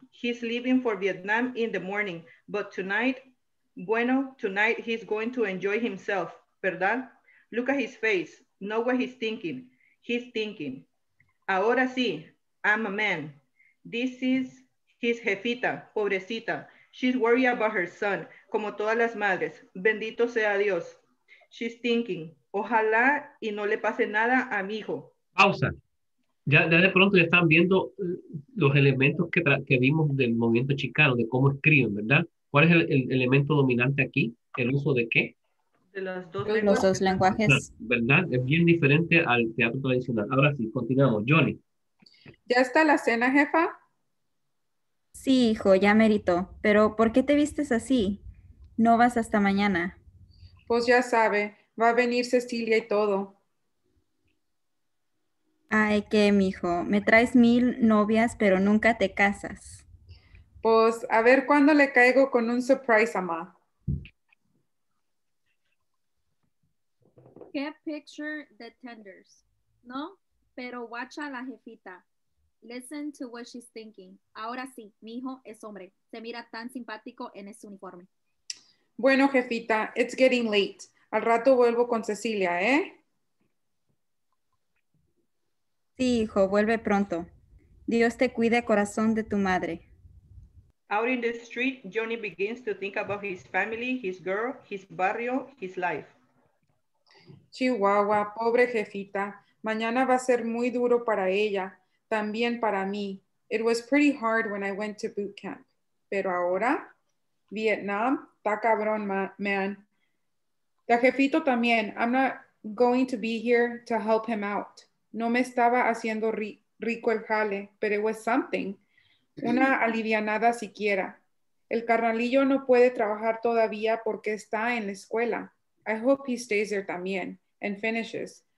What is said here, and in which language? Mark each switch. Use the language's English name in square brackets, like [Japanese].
[English] He's leaving for Vietnam in the morning, but tonight, bueno, tonight he's going to enjoy himself, ¿verdad? Look at his face. Know what he's thinking. He's thinking, [Spanish] ahora sí, [English] I'm a man. This is his jefita, pobrecita. She's worried about her son, [Spanish] como todas las madres. Bendito sea Dios. [English] She's thinking, [Spanish] ojalá y no le pase nada a mi hijo. Pausa. Ya de pronto ya están viendo los elementos que vimos del movimiento chicano, de cómo escriben, ¿verdad? ¿Cuál es el elemento dominante aquí? ¿El uso de qué? De las dos Los lenguas. dos lenguajes. ¿Verdad? Es bien diferente al teatro tradicional. Ahora sí, continuamos. Johnny. ¿Ya está la cena, jefa? Sí, hijo, ya merito. Pero ¿por qué te vistes así? No vas hasta mañana. Pues ya sabe, va a venir Cecilia y todo. Ay, qué, mijo. Me traes 1000 novias, pero nunca te casas. Pues a ver cuándo le caigo con un surprise, mamá. Qué picture the tenders. No, pero watch a la jefita. [English] Listen to what she's thinking. [Spanish] Ahora sí, mi hijo es hombre. Se mira tan simpático en ese uniforme. Bueno, jefita, [English] it's getting late. [Spanish] Al rato vuelvo con Cecilia, ¿eh? Sí, hijo, vuelve pronto. Dios te cuide, corazón de tu madre. [English] Out in the street, Johnny begins to think about his family, his girl, his barrio, his life. [Spanish] Chihuahua, pobre jefita. Mañana va a ser muy duro para ella, también para mí. [English] It was pretty hard when I went to boot camp. [Spanish] Pero ahora, Vietnam, está cabrón, [English] man. The jefito también. I'm not going to be here to help him out. [Spanish] No me estaba haciendo rico el jale, pero [English] it was something. [Spanish] Una alivianada siquiera. El carnalillo no puede trabajar todavía porque está en la escuela. [English] I hope he stays there también and finishes.